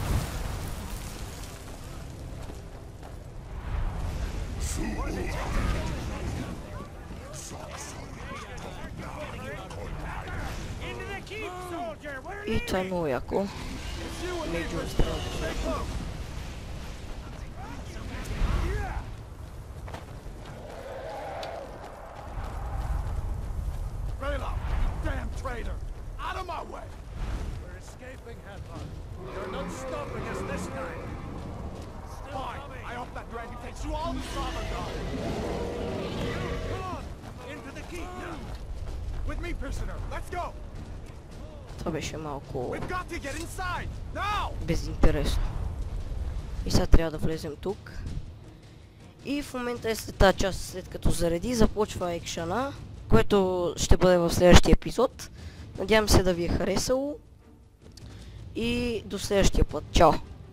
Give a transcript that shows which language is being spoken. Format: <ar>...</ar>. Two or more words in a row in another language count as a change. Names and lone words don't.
<bg>И това е много яко. Между страната.</bg> <en>Raylo, you damn traitor! Out of my way! We're escaping, Headhunter. You're not stopping us this time. Fine, I hope that dragon takes you all to Sovngarde! Come on! Into the keep now! With me, prisoner! Let's go!</en> <bg>Това беше малко</bg> <en>We've got to get inside! Now!</en> <bg>безинтересно. И сега трябва да влезем тук. И в момента е след тази част, след като зареди, започва екшена, което ще бъде в следващия епизод. Надявам се да ви е харесало. И до следващия път. Чао!</bg>